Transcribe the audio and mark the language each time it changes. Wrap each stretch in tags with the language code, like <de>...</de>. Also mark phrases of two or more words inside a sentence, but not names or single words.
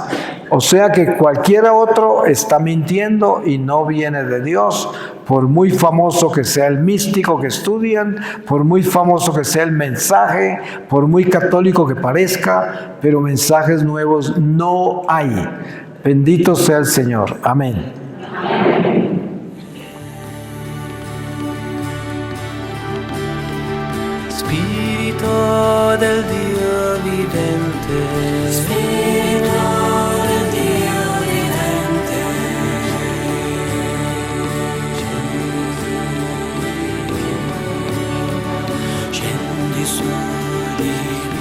<es>O sea que cualquiera otro está mintiendo y no viene de Dios, por muy famoso que sea el místico que estudian, por muy famoso que sea el mensaje, por muy católico que parezca, pero mensajes nuevos no hay. Bendito sea el Señor. Amén.</es> <it>Spirito del Dio vivente, Spirito del Dio vivente, scendi su di</it>